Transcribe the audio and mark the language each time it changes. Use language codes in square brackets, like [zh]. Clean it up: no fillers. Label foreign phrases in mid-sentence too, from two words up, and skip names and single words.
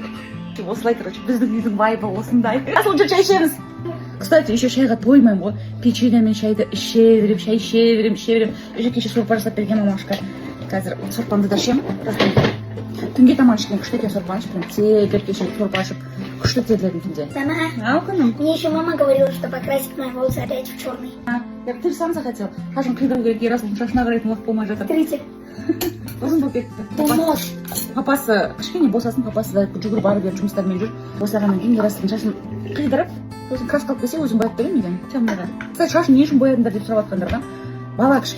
[kk] Осылай тұрып, біздің үйдің вайбы осындай. Асыл шай ішеміз. [ru] Кстати, еще [kk] шайға тоймаймын ғой. Печенье мен шайды іше берем, шай іше берем. Уже кеше сорпа жасап берген мамашқа. Қазір сорпамды да ішем. Түнге таман ішкен күшті екен сорпаны ішіп, тегіп кеше сорпа ішіп, күшті терледім түнде. [ru] Мама, мне еще мама говорила, что покрасить мои волосы опять в черный. Ты же сам захотел. [kk] Шашын қидыру керек, ерасыл шашына қарайтын уақыт болмай жатыр. 30. Ұзын болып кетті. Помощь. Папасы, кішкене босасын, папасы да жүгіріп барып беріп жұмыстармен жүр. Босағаннан кейін ерасылдың шашын қидырып, өзің краска алып келсе, өзің бояп беремін үйден. Темныйға. Кстати, шашын не үшін боядыңдар деп сұрап жатқандарға. Бала кішкене.